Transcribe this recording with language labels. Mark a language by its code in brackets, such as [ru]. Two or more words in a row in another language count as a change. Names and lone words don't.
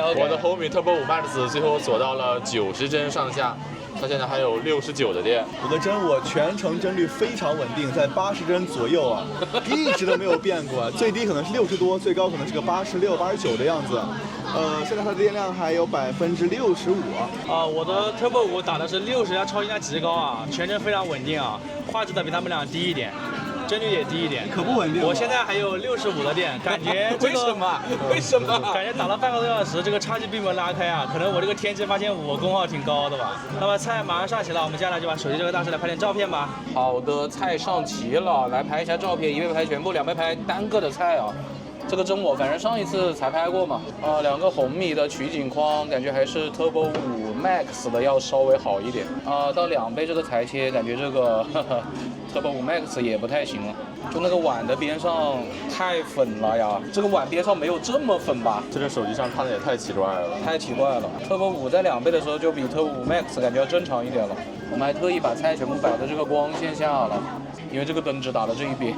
[zh] 我的紅米 Turbo 5 Max 最後鎖到了90幀上下。它現在還有69的電，我的真我全程幀率非常穩定，在80幀左右啊，一直都沒有變過，最低可能是60多，最高可能是個86、89的樣子。現在它的電量還有65%啊。我的 Turbo 5 打的是60加超音量極高啊，全程非常穩定啊，畫質的比他們倆低一點。幀率也低一點，可不穩定。我現在還有65的電，感覺這個為什麼？感覺打了半個多小時，這個差距並沒有拉開啊。可能我這個天玑85功耗挺高的吧。那麼菜馬上上齊了，我們接下來就把手機這個大師來拍點照片吧。好的，菜上齊了，來拍一下照片，一倍拍全部，兩倍拍單個的菜啊。這個真我反正上一次才拍過嘛。兩個紅米的取景框，感覺還是 Turbo 5 Max 的要稍微好一點。到2倍這個裁切，感覺這個 Turbo 5 Max 也不太行了，就那個碗的邊上太粉了呀，這個碗邊上沒有這麼粉吧？這個手機上看的也太奇怪了，太奇怪了。Turbo 5在2倍的時候就比 Turbo 5 Max 感覺要正常一點了。我們還特意把菜全部擺在這個光線下了，因為這個燈只打到這一邊。